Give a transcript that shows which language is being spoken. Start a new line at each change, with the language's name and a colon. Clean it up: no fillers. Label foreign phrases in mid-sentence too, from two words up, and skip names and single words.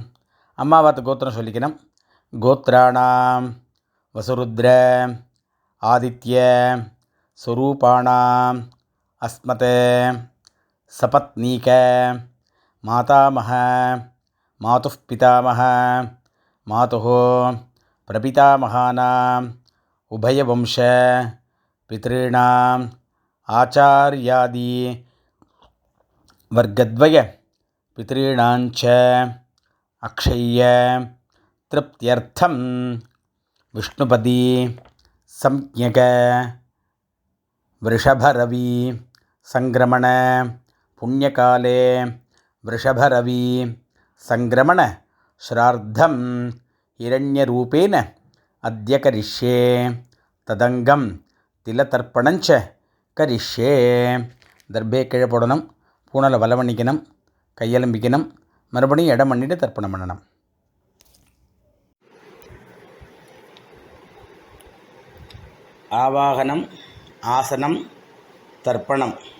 Tamil: அம்மாவாத்து கோத்திரம் சொல்லிக்கணும்.
Sanskrit: गोत्राणां वसुरुद्र आदित्य स्वरूपाणाम् अस्मत् सपत्नीक मातामह मातुः पितामह मातुः प्रपितामहानाम् उभयवंश पितॄणाम् आचार्यादि वर्गद्वय पितॄणाञ्च अक्षय्य तृप्त्यर्थं विष्णुपदी संज्ञक वृषभरवी संक्रमण पुण्यकाले वृषभरवी संक्रमण श्राद्धं हिरण्यरूपेण अद्य करिष्ये तदंगम तिलतर्पणञ्च करिष्ये.
Tamil: தர்பே கீழே போடணும், பூனலை வலவணிக்கணும், கையெலும்பிக்கணும், மறுபடியும் இடம் பண்ணிட்டு தர்ப்பணம் பண்ணணும். ஆவாகனம், ஆசனம், தர்ப்பணம்.